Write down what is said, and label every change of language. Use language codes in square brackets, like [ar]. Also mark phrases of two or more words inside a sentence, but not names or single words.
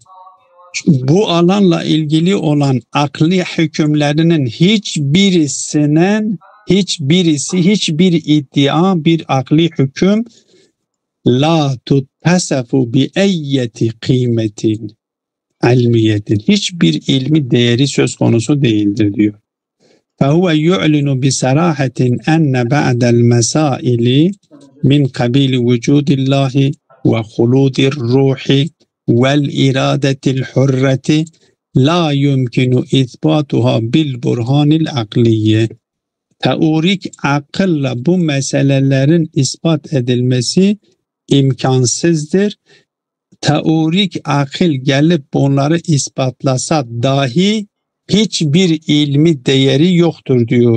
[tr] Bu alanla ilgili olan akli hükümlerinin hiçbir iddia, bir akli hüküm [ar] لا تتصف بأية قيمة علمية, [tr] hiçbir ilmi değeri söz konusu değildir diyor. [ar] فَهُوَ يُعْلِنُ بِسَرَاحَةٍ اَنَّ بَعْدَ الْمَسَائِلِ مِنْ قَبِيلِ وُجُودِ اللّٰهِ وَخُلُودِ الرُّوحِ وَالْاِرَادَةِ الْحُرَّةِ لَا يُمْكِنُ اِثْبَاتُهَا بِالْبُرْهَانِ الْعَقْلِيَّةِ. [tr] Teorik akılla bu meselelerin ispat edilmesi imkansızdır. Teorik akıl gelip bunları ispatlasa dahi hiçbir ilmi değeri yoktur diyor.